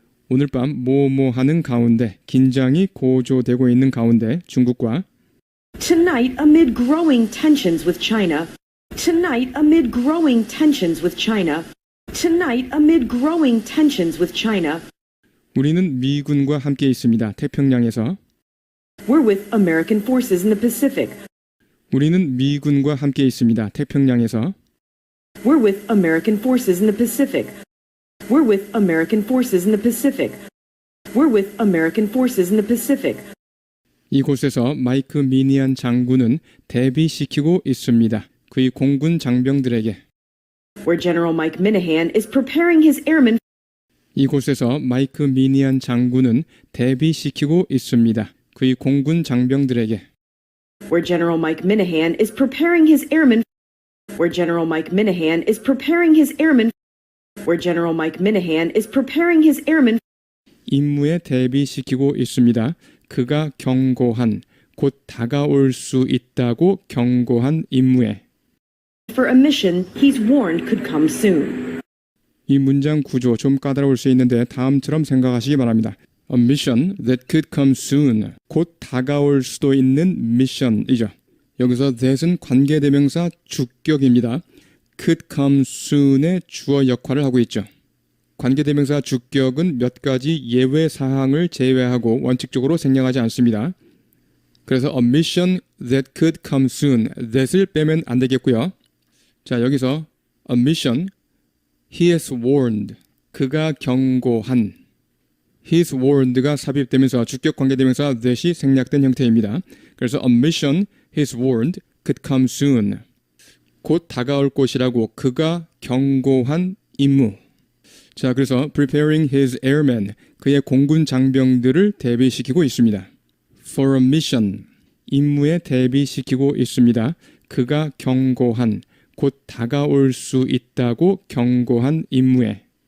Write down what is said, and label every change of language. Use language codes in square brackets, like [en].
[ko] 오늘 밤 뭐뭐 하는 가운데 긴장이 고조되고 있는 가운데 중국과 [en] Tonight, amid growing tensions with China, Tonight, amid growing tensions with China. Tonight, amid growing tensions with China. [ko] 우리는 미군과 함께 있습니다. 태평양에서. [en] We're with American forces in the Pacific. [ko] 우리는 미군과 함께 있습니다. 태평양에서. [en] We're with American forces in the Pacific. We're with American forces in the Pacific. We're with American forces in the Pacific. [ko] 이곳에서 마이크 미니안 장군은 대비시키고 있습니다. 그의 공군 장병들에게. [en] Where General Mike Minihan is preparing his airmen. [ko] 이곳에서 마이크 미니안 장군은 대비시키고 있습니다. 그의 공군 장병들에게. [en] Where General Mike Minihan is preparing his airmen. Where General Mike Minihan is preparing his airmen. Where General Mike Minihan is preparing his airmen. [ko] 임무에 대비시키고 있습니다. 그가 경고한, 곧 다가올 수 있다고 경고한 임무에. [en] For a mission he's warned could come soon. [ko] 이 문장 구조 좀 까다로울 수 있는데 다음처럼 생각하시기 바랍니다. [en] A mission that could come soon. [ko] 곧 다가올 수도 있는 미션이죠. 여기서 that은 관계대명사 주격입니다. [en] could come soon [ko] 의 주어 역할을 하고 있죠. 관계대명사 주격은 몇 가지 예외 사항을 제외하고 원칙적으로 생략하지 않습니다. 그래서 [en] a mission that could come soon, [ko] that을 빼면 안 되겠고요. 자, 여기서 [en] a mission, he has warned, [ko] 그가 경고한, [en] he's warned [ko] 가 삽입되면서 주격 관계대명사 that이 생략된 형태입니다. 그래서 [en] a mission, he's warned, could come soon. [ko] 곧 다가올 것이라고 그가 경고한 임무. 자, 그래서 [en] preparing his airmen, [ko] 그의 공군 장병들을 대비시키고 있습니다. [en] For a mission, [ko] 임무에 대비시키고 있습니다. 그가 경고한, 곧 다가올 수 있다고 경고한 임무에.